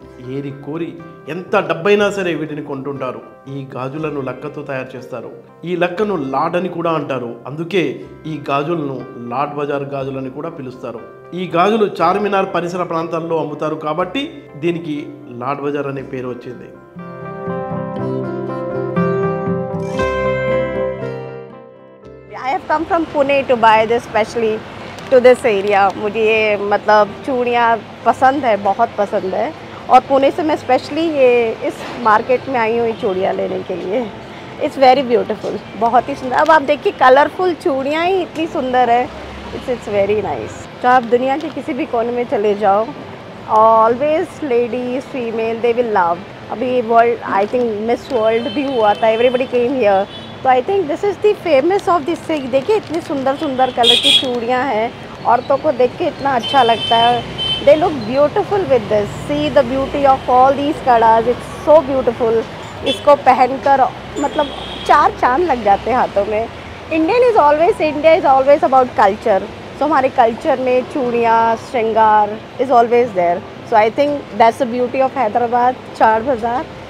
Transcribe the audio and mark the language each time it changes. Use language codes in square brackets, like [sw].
[te] ఏరి కోరి ఎంత డబ్బైనా సరే వీటిని కొంటుంటారు. ఈ గాజులను లక్కతో తయారు చేస్తారు. ఈ లక్కను లాడ్ అని కూడా అంటారు. అందుకే ఈ గాజులను లాడ్ బజార్ గాజులని కూడా పిలుస్తారు. ఈ గాజులు చార్మినార్ పరిసర ప్రాంతాల్లో అమ్ముతారు కాబట్టి దీనికి లాడ్ బజార్ అనే పేరు వచ్చింది. [en] I have come from Pune to buy this specially to this area. [hi] मुझे ये मतलब चूड़ियाँ पसंद है, बहुत पसंद है. और पुणे से मैं स्पेशली ये इस मार्केट में आई हूँ ये चूड़ियाँ लेने के लिए. [en] it's very beautiful, [hi] बहुत ही सुंदर. अब आप देखिए कलरफुल चूड़ियाँ ही इतनी सुंदर है. [en] It's very nice. [hi] तो आप दुनिया के किसी भी कोने में चले जाओ, [en] Always ladies, female, they will love. [hi] अभी world, I think miss world भी हुआ था, [en] Everybody came here. [hi] तो [en] I think this is the famous of this. [hi] देखिए इतनी सुंदर सुंदर कलर की चूड़ियाँ हैं. औरतों को देख के इतना अच्छा लगता है. [en] They look beautiful with this. See the beauty of all these colors. It's so beautiful. [hi] इसको पहनकर मतलब 4 चांद लग जाते हैं हाथों में. [en] India is always about culture. [hi] So हमारे कल्चर में चूड़ियाँ, श्रृंगार [en] is always there. So I think that's the beauty of Hyderabad, Char Bazaar.